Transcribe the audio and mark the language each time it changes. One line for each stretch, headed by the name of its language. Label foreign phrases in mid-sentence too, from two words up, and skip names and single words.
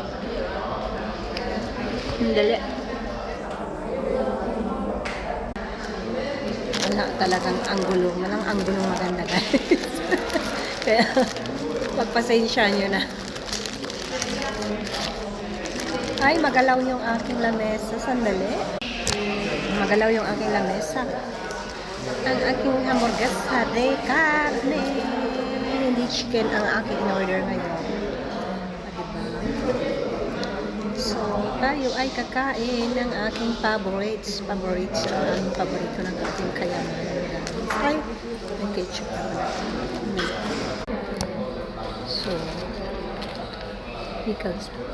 Filipino: Dali. Wala talagang anggulo. Walang anggulo maganda, guys. Kaya, pagpasensya nyo na. Ay, magalaw yung aking lamesa. Sandali. Magalaw yung aking lamesa. Ang aking
Spanish: hamburguesa de carne.
Filipino: Hindi chicken ang aking in-order ngayon. So, tayo ay kakain ng aking favorites. Ang aming paborito ng ating kayamanan. Ay, may ketchup na wala. So, pickles.